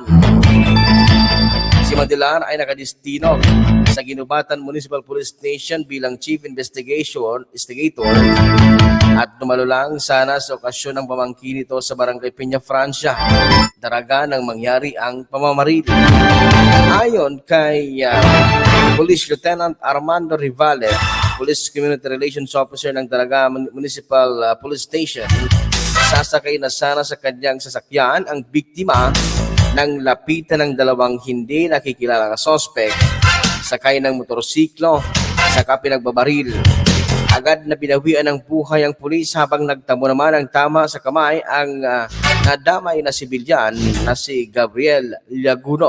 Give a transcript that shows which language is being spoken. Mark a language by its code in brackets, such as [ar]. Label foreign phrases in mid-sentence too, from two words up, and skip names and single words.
[tl] Si Madilar ay nakadistino sa Ginubatan Municipal Police Station bilang Chief Investigator at dumalo lang sana sa okasyon ng pamangkin nito sa Barangay Peña Francia, Daraga nang mangyari ang pamamaril. Ayon kay Police Lieutenant Armando Rivale, Police Community Relations Officer ng Daraga Municipal Police Station, sasakay na sana sa kanyang sasakyan ang biktima nang lapitan ng dalawang hindi nakikilalang sospek sakay ng motorsiklo saka pinagbabaril. Agad na binawian ng buhay ang pulis habang nagtamo naman ng tama sa kamay ang nadamay na sibilyan na si Gabriel Laguno.